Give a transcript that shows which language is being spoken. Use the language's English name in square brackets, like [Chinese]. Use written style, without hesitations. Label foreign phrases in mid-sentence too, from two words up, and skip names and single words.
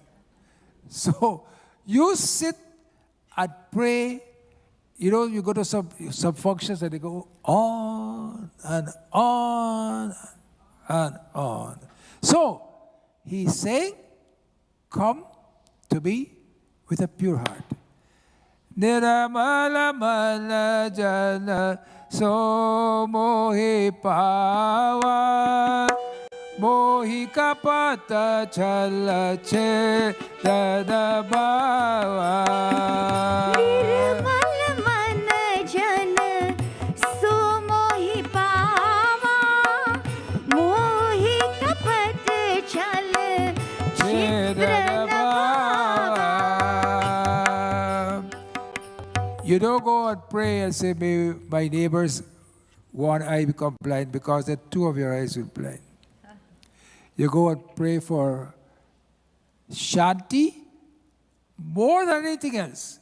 [English] So you sit and pray. You know, you go to some functions and they go on and on and on. So, he's saying, come to me with a pure heart. [Hindi] निर्मल मन जन सो मोहि पावा मोहि कपट छल छिद्र न भावा. निर्मल मन जन सो मोहि पावा मोहि कपट छल छिद्र नभावा। [English] You don't go and pray and say, may my neighbor's one eye become blind because then 2 of your eyes will be blind. You go and pray for Shanti more than anything else.